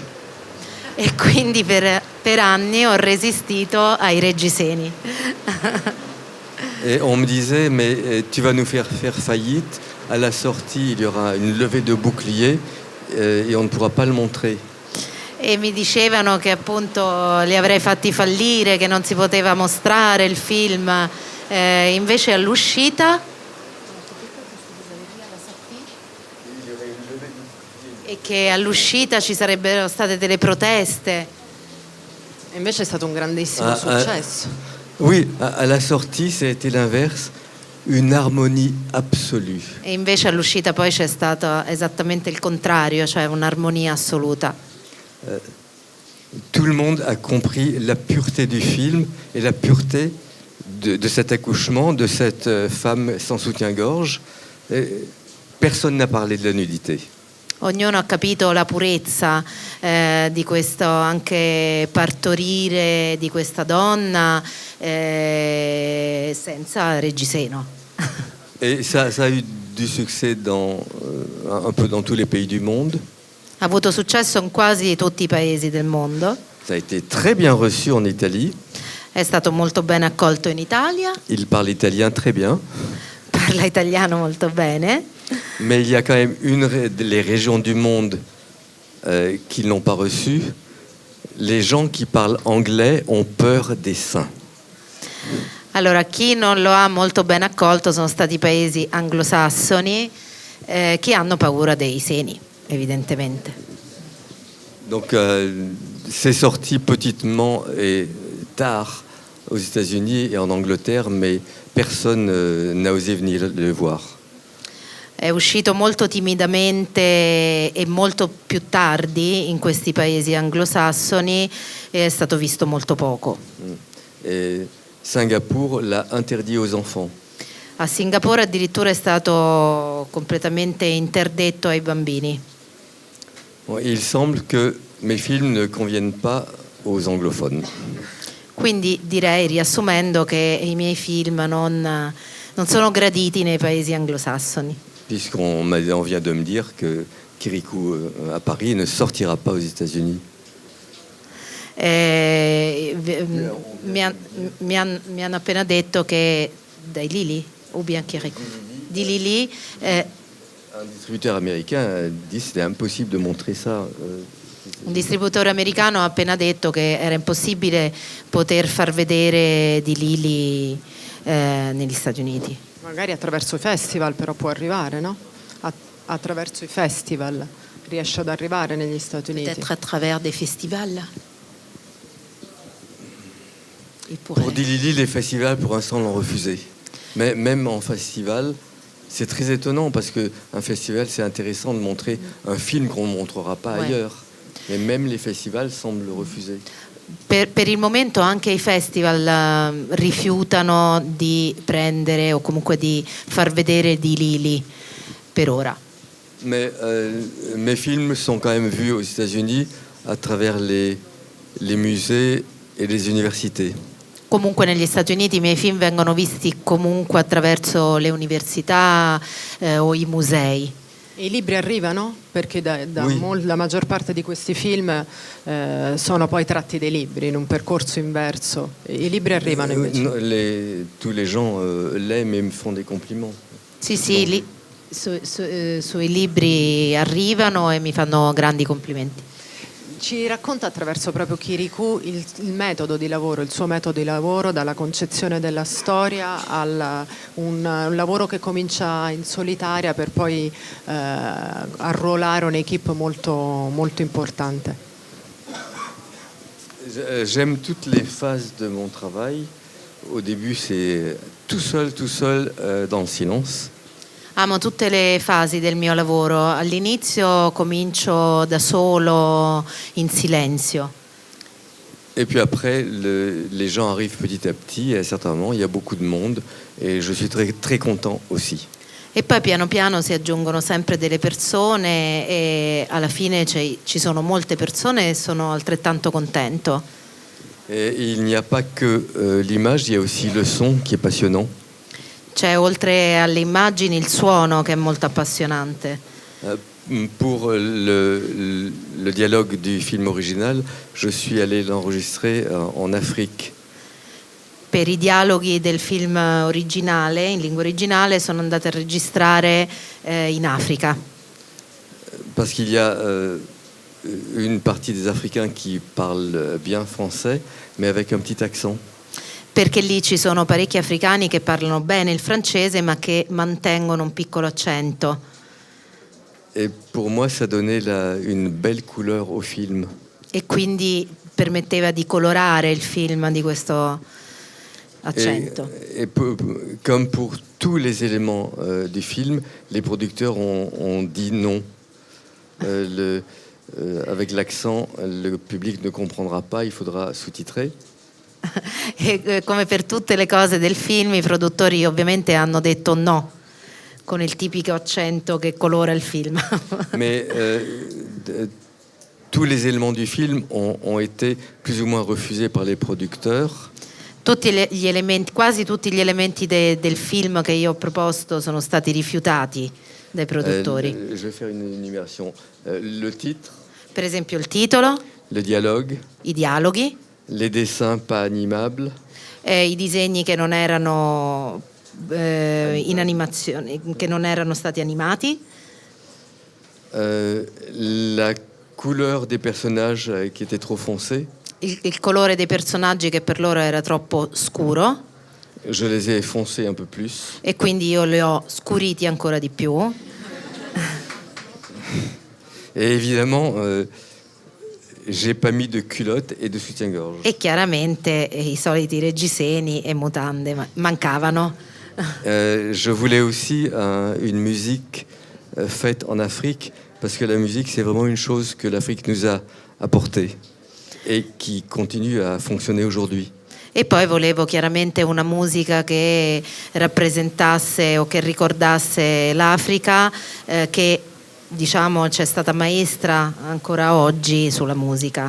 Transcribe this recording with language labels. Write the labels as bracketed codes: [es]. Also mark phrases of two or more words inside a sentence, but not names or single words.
[it] E quindi per anni ho resistito ai reggiseni. [fr] Et on me disait, mais tu vas nous faire faillite. À la sortie, il y aura une levée de bouclier et on ne pourra pas le montrer. [it] E mi dicevano che appunto li avrei fatti fallire, che non si poteva mostrare il film. Invece all'uscita e che all'uscita ci sarebbero state delle proteste. E invece è stato un grandissimo successo. [fr] Oui, à la sortie, ça a été l'inverse, une harmonie absolue. [it] E invece all'uscita poi c'è stato esattamente il contrario, cioè un'armonia assoluta. [fr] Tout le monde a compris la pureté du film et la pureté de cet accouchement, de cette femme sans soutien-gorge. Personne n'a parlé de la nudité. [it] Ognuno ha capito la purezza di questo anche partorire di questa donna senza reggiseno. [fr] Et ça a eu du succès un peu dans tous les pays du monde. [it] Ha avuto successo in quasi tutti i paesi del mondo. [fr] Ça a été très bien reçu en Italie. [it] È stato molto ben accolto in Italia. [fr] Il parle italien très bien. [it] Parla italiano molto bene. [fr] Mais il y a quand même les régions du monde qui ne l'ont pas reçu. Les gens qui parlent anglais ont peur des seins. [it] Allora, chi non lo ha molto ben accolto sono stati i paesi anglosassoni che hanno paura dei seni, evidentemente. [fr] Donc c'est sorti petitement et tard aux États-Unis et en Angleterre, mais personne n'a osé venir le voir. [it] È uscito molto timidamente e molto più tardi in questi paesi anglosassoni e è stato visto molto poco. [fr] Et Singapour l'a interdit aux enfants. [it] A Singapore addirittura è stato completamente interdetto ai bambini. [fr] Bon, il semble que mes films ne conviennent pas aux anglophones. [it] Quindi direi, riassumendo, che i miei film non sono graditi nei paesi anglosassoni. [fr] Puisqu'on vient de me dire que Kirikou à Paris ne sortira pas aux États-Unis. [it] Mi hanno appena detto che dai Lili o Bianchirico di Lili [fr] Un distributeur américain a dit que c'était impossible de montrer ça. [it] Un distributore americano ha appena detto che era impossibile poter far vedere di Lili negli Stati Uniti. Magari attraverso i festival però può arrivare, no? Attraverso i festival riesce ad arrivare negli Stati Uniti. [fr] Peut-être à travers des festivals. Pour Dilili, les festivals pour l'instant l'ont refusé. Mais même en festival, c'est très étonnant parce qu'un festival c'est intéressant de montrer un film qu'on ne montrera pas ailleurs. Mais même les festivals semblent le refuser. [it] Per il momento anche i festival rifiutano di prendere o comunque di far vedere di Lili per ora. [fr] Mais mes films sont quand même vus aux États-Unis à travers les musées et les universités. [it] Comunque negli Stati Uniti i miei film vengono visti comunque attraverso le università o i musei. E i libri arrivano? Perché [fr] Oui. [it] la maggior parte di questi film sono poi tratti dai libri, in un percorso inverso. I libri arrivano invece? [fr] Tous les gens l'aiment et me font des compliments. [it] Sì, sui libri arrivano e mi fanno grandi complimenti. Ci racconta attraverso proprio Kirikou il metodo di lavoro, il suo metodo di lavoro, dalla concezione della storia un lavoro che comincia in solitaria per poi arruolare un'equipe molto, molto importante. [fr] J'aime toutes les phases de mon travail. Au début, c'est tout seul, dans le silence. [it] Amo tutte le fasi del mio lavoro. All'inizio comincio da solo, in silenzio. [fr] Et puis après, les gens arrivent petit à petit. Et à certains moments, il y a beaucoup de monde. Et je suis très, très content aussi. [it] E poi piano piano si aggiungono sempre delle persone e alla fine ci sono molte persone e sono altrettanto contento. [fr] Et il n'y a pas que l'image, il y a aussi le son qui est passionnant. [it] C'è oltre alle immagini il suono che è molto appassionante. [fr] Pour le dialogue du film original, je suis allé l'enregistrer en Afrique. [it] Per i dialoghi del film originale, in lingua originale, sono andata a registrare in Africa. [fr] Parce qu'il y a une partie des Africains qui parlent bien français, mais avec un petit accent. [it] Perché lì ci sono parecchi africani che parlano bene il francese ma che mantengono un piccolo accento. [fr] Et pour moi, ça donnait une belle couleur au film. [it] E quindi permetteva di colorare il film di questo accento. [fr] Comme pour tous les éléments du film, les producteurs ont dit non. Avec l'accent, le public ne comprendra pas, il faudra sous-titrer. [it] E come per tutte le cose del film, i produttori ovviamente hanno detto no, con il tipico accento che colora il film. [fr] Mais tous les éléments du film ont été plus ou moins refusés par les producteurs. [it] Quasi tutti gli elementi del film che io ho proposto sono stati rifiutati dai produttori. [fr] Je vais faire une énumération. Le titre, [it] Per esempio il titolo, [fr] le dialogue, [it] i dialoghi, [fr] les dessins pas animables, [it] i disegni che non erano in animazione, che non erano stati animati, [fr] la couleur des personnages qui était trop foncée. [it] il colore dei personaggi che per loro era troppo scuro [fr] Je les ai foncés un peu plus. [it] e quindi io li ho scuriti ancora di più. [fr] Et évidemment, j'ai pas mis de culottes et de soutien-gorge. [it] E chiaramente i soliti reggiseni e mutande mancavano. [fr] Je voulais aussi une musique faite en Afrique, parce que la musique, c'est vraiment une chose que l'Afrique nous a apportée et qui continue à fonctionner aujourd'hui. [it] E poi volevo chiaramente una musica che rappresentasse o che ricordasse l'Africa, che diciamo c'è stata maestra ancora oggi sulla musica.